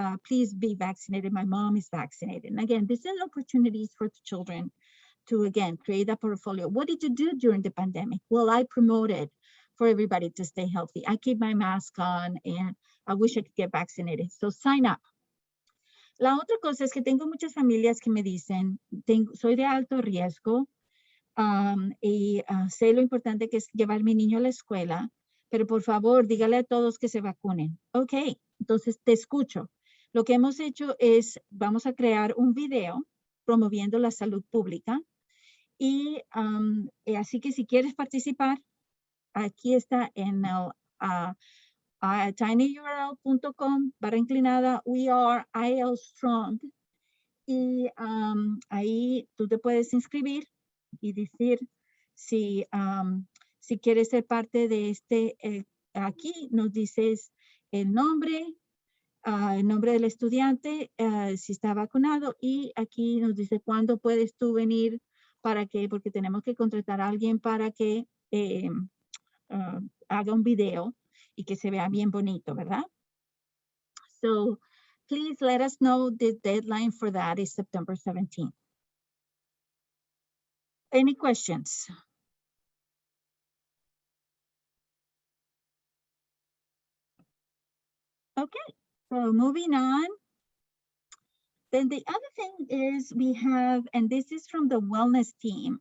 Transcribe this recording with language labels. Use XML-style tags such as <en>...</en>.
<en>Please be vaccinated. My mom is vaccinated. And again, this is opportunities for the children to, again, create a portfolio. What did you do during the pandemic? Well, I promoted for everybody to stay healthy. I keep my mask on, and I wish I could get vaccinated. So sign up.</en> <es>La otra cosa es que tengo muchas familias que me dicen, soy de alto riesgo, sé lo importante que es llevar a mi niño a la escuela, pero por favor, dígale a todos que se vacunen. Ok, entonces te escucho. Lo que hemos hecho es, vamos a crear un video promoviendo la salud pública y así que si quieres participar, aquí está en el tinyurl.com/, we are IL strong, y ahí tú te puedes inscribir y decir si, si quieres ser parte de este, aquí nos dices el nombre del estudiante, si está vacunado, y aquí nos dice cuándo puedes tú venir para que, porque tenemos que contratar a alguien para que haga un video y que se vea bien bonito, ¿verdad?</es> <en>So please let us know. The deadline for that is September 17th. Any questions? Okay, so moving on. Then the other thing is we have, and this is from the wellness team.</en>